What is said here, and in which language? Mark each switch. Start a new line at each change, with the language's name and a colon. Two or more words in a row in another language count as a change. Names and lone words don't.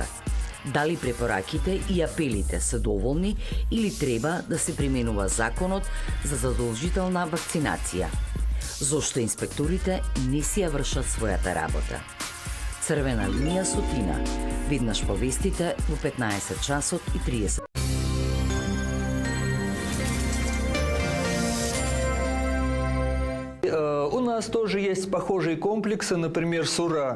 Macedonian: Дали препораките и апелите се доволни или треба да се применува законот за задолжителна вакцинација? Зошто инспекторите не си ја вршат својата работа? Црвена линија со Тина. Веднаш по вестите во 15 часот и 30.
Russian: У нас тоже есть похожие комплексы, например, Сура.